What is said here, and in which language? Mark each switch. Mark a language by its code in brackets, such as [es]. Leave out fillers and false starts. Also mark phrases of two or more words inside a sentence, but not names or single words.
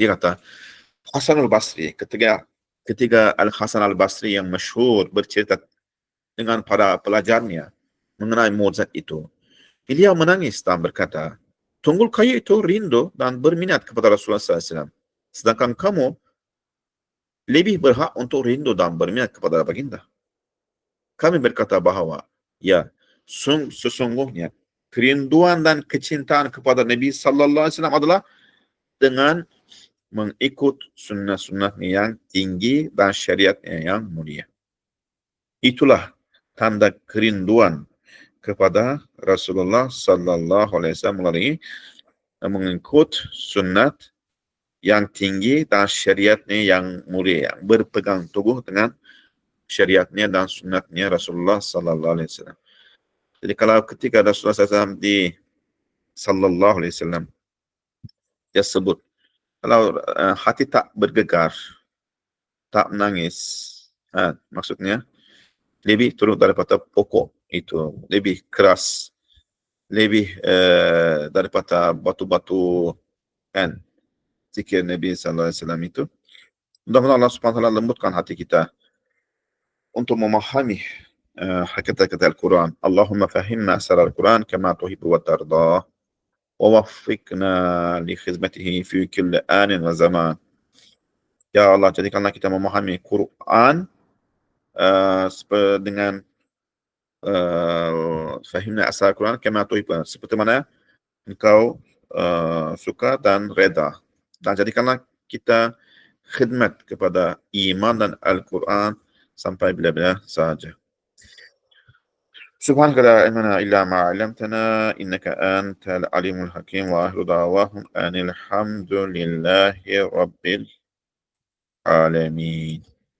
[ms] Dia kata Hasan al-Basri, ketika Al-Hasan al-Basri yang masyhur bercerita dengan para pelajarnya mengenai mukjizat itu, beliau menangis dan berkata, Tunggul Kayu itu rindu dan berminat kepada Rasulullah SAW. Sedangkan kamu lebih berhak untuk rindu dan berminat kepada baginda. Kami berkata bahawa, ya, sesungguhnya kerinduan dan kecintaan kepada Nabi [ar] صلى الله عليه وسلم [ms] adalah dengan mengikut sunnah-sunnahnya yang tinggi dan syariatnya yang mulia. Itulah tanda kerinduan kepada Rasulullah [ar] صلى الله عليه وسلم [ms] melalui mengikut sunnat yang tinggi dan syariatnya yang mulia, yang berpegang teguh dengan syariatnya dan sunnatnya Rasulullah [ar] صلى الله عليه وسلم. [ms] Jadi kalau ketika Rasulullah SAW [ar] صلى الله عليه وسلم [ms] dia sebut, kalau hati tak bergegar, tak menangis, maksudnya lebih turun daripada pokok itu, lebih keras, lebih daripada batu-batu, kan, zikir Nabi [ar] صلى الله عليه وسلم [ms] itu. Mudah-mudahan Allah [ar] سبحانه وتعالى [ms] lembutkan hati kita untuk memahami hakikat Al-Quran. [ar] اللهم فهمنا أسرار القرآن كما تحب وترضى، ووفقنا لخدمته في كل آن وزمان. [ms] Ya Allah, jadikanlah kita memahami Quran dengan [ar] فهمنا أسرار القرآن كما تحب, [ms] seperti mana engkau suka dan reda. Dan jadikanlah kita khidmat kepada iman dan Al-Quran sampai bila-bila saja. [ar] سبحانك لا علم لنا إلا ما علمتنا إنك أنت العليم الحكيم وآخر دعواهم أن الحمد لله رب العالمين.